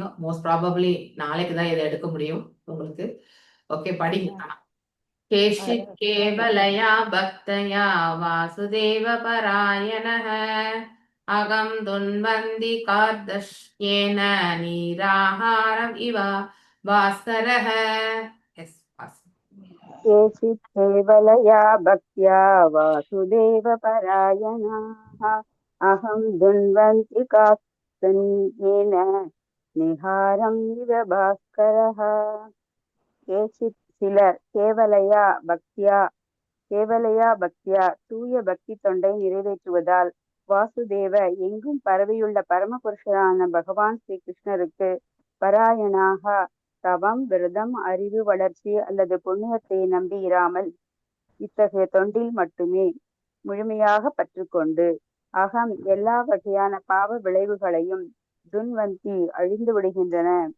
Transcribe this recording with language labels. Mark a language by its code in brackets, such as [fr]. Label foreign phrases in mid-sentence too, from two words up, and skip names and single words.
[en] most probably [ta] நாளைக்கு தான் இதை எடுக்க முடியும் உங்களுக்கு. ஓகே, படிங்க. [sa] केचित् केवलया भक्त्या वासुदेव परायणाः अघं धुन्वन्ति कार्त्स्न्येन नीहारम् इव भास्करः. केचित् केवलया भक्त्या वासुदेव परायणाः अहं दुन्वन्ति कात्सन्येन निहारम् इव भास्करः. [ta] கேசித் சிலர் கேவலையா பக்தியா தூய பக்தி தொண்டை நிறைவேற்றுவதால் வாசுதேவ எங்கும் பரவியுள்ள பரமபுருஷரான பகவான் ஸ்ரீ கிருஷ்ணருக்கு பராயணாக தவம், விரதம், அறிவு வளர்ச்சி அல்லது புண்ணியத்தை நம்பி இராமல் இத்தகைய தொண்டில் மட்டுமே முழுமையாக பற்றுக்கொண்டு அகம் எல்லா வகையான பாவ விளைவுகளையும் துன்வந்தி அழிந்து விடுகின்றன,